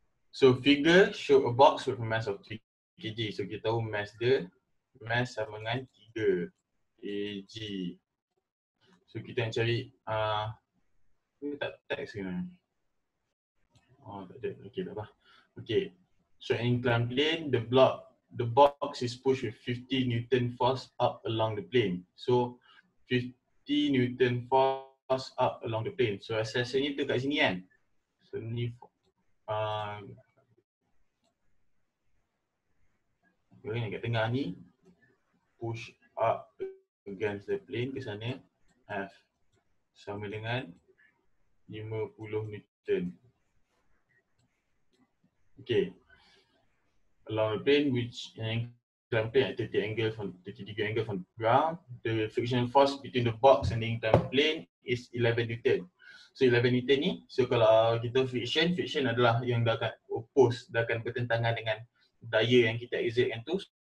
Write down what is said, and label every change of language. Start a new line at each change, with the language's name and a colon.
English: So figure show a box with a mass of 3 kg.
Malay: So kita tahu mass dia, mass sama dengan 3 kg. So kita nak cari, tak teks ke mana? Oh tak ada, okay tak apa.
English: Okay, so inclined plane, the box is pushed with 50 Newton force up along the plane. So 50 Newton force up along the plane.
Malay: So asasnya tu kat sini kan. So ni yang kat tengah ni
English: push up against the plane
Malay: ke sana, F sama dengan 50 Newton.
English: Okay, along the plane which inclined plane at 30 degree angle from the ground, the frictional force between the box and the inclined plane is 11 Newton.
Malay: So 11 Newton ni, so kalau kita friction adalah yang dah akan oppose, dah akan bertentangan dengan daya yang kita exertkan tu.